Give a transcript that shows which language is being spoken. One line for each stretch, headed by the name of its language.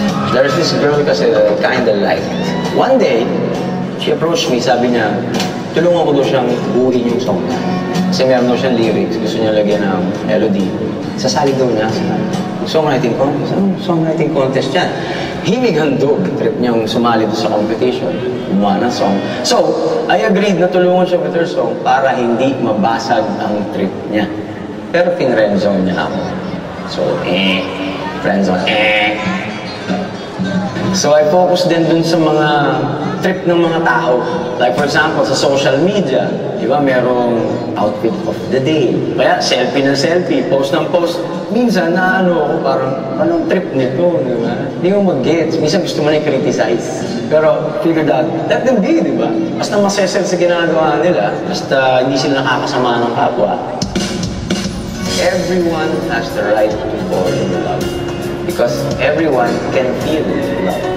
English: There's this girl
Filipino: kasi
English: that I kinda liked. One day, she approached me,
Filipino: sabi niya, tulungan ko daw siyang buuin yung song niya. Kasi meron daw siyang lyrics, gusto niya lagyan ng melody. Sasali daw niya sa songwriting contest. Anong songwriting contest yan? Himig Handog, trip niyang sumali doon sa competition. Gumawa ng song.
English: So, I agreed
Filipino: na tulungan siya
English: with her song
Filipino: para hindi mabasag ang trip niya. Pero pinrenzone niya ako. So, friendzone, So I focus din dun sa mga trip ng mga tao.
English: Like for example, sa social media, di ba, merong outfit of the day.
Filipino: Kaya selfie ng selfie, post ng post. Minsan na ako, parang, anong trip nito, di ba? Hindi mo mag-gets. Minsan gusto mo na i-criticize. Pero
English: figured out, let them be,
Filipino: di ba? Basta masesel sa ginagawa nila, basta hindi sila nakakasama ng kapwa.
English: Everyone has the right to fall in love. Because everyone can feel love.